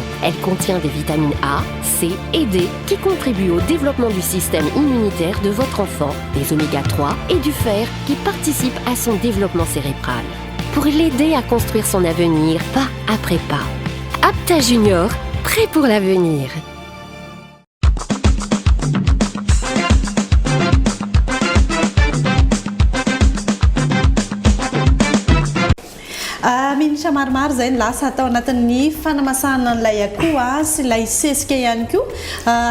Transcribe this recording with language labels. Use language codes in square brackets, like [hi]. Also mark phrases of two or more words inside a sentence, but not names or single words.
[fr] Elle contient des vitamines A, C et D qui contribuent au développement du système immunitaire de votre enfant, des oméga 3 et du fer qui participent à son développement cérébral. Pour l'aider à construire son avenir pas après pas. Apta Junior, prêt pour l'avenir. [mg] Minitra maromaro zay ny lasa atao anatin'ny fanamasahana an'ilay akoho sy ilay sesika ihany koa.